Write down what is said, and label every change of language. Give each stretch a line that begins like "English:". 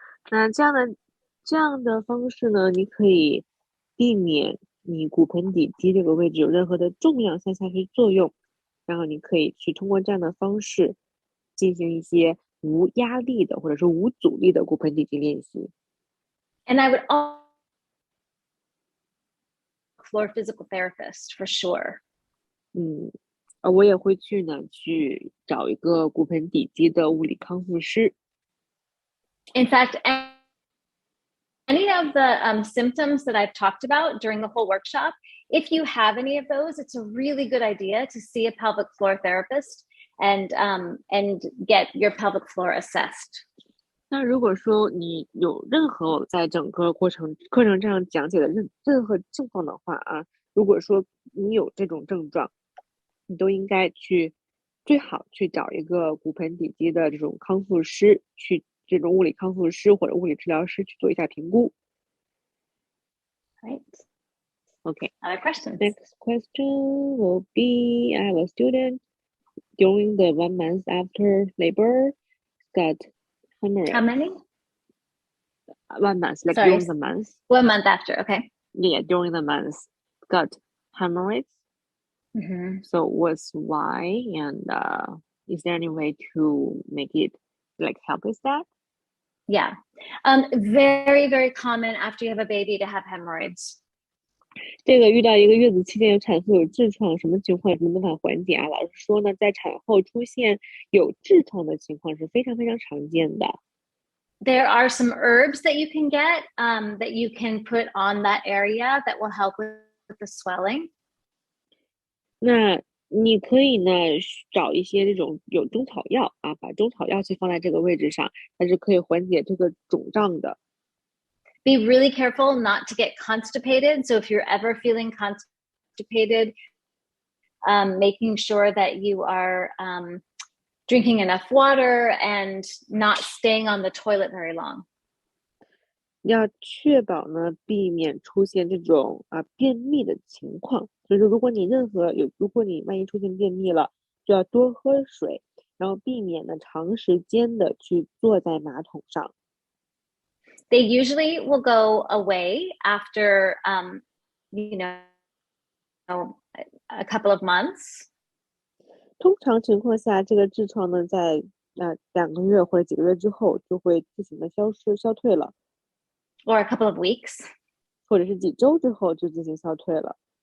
Chinese: 那这样的方式呢，你可以避免你骨盆底肌这个位置有任何的重量向下去作用，然后你可以去通过这样的方式进行一些无压力的或者是无阻力的骨盆底肌练习。
English: And I would also explore physical therapist for sure.
Chinese: 我也会去去找一个骨盆底肌的物理康复师。
English: In fact, any of the symptoms that I've talked about during the whole workshop, if you have any of those, it's a really good idea to see a pelvic floor therapist and get your pelvic floor assessed.
Chinese: 那如果说你有任何我在整个课程上讲解的任何症状的话啊，如果说你有这种症状，你都应该最好去找一个骨盆底肌的这种康复师，去这种物理康复师或者物理治疗师去做一下评估。
English: Right. Okay. Other questions? Next question will be, I have a student during the 1 month after labor got hemorrhage. How many? 1 month, like Sorry. during the month. 1 month after, okay. Yeah, during the month got hemorrhage. So what's why, and is there any way to make it help with that? Yeah. Very, very common after you have a baby to have hemorrhoids.
Chinese: 这个遇到一个月子期间有产妇有痔疮，什么情况有什么办法缓解啊？老师说呢，在产后出现有痔疮的情况是非常非常常见的。
English: There are some herbs that you can get that you can put on that area that will help with the swelling.
Chinese: 那你可以呢找一些这种有中草药啊，把中草药去放在这个位置上，它是可以缓解这个肿胀的。
English: Be really careful not to get constipated. So if you're ever feeling constipated, making sure that you are drinking enough water and not staying on the toilet very long.
Chinese: 要确保呢，避免出现这种便秘的情况。就是如果你万一出现便秘了，就要多喝水，然后避免呢长时间的去坐在马桶上。
English: They usually will go away after, a couple of months.
Chinese: 通常情况下，这个痔疮呢，在2个月或者几个月之后就会自行的消退了。
English: Or a couple of weeks.
Chinese: 或者是几周之后就进行消退了。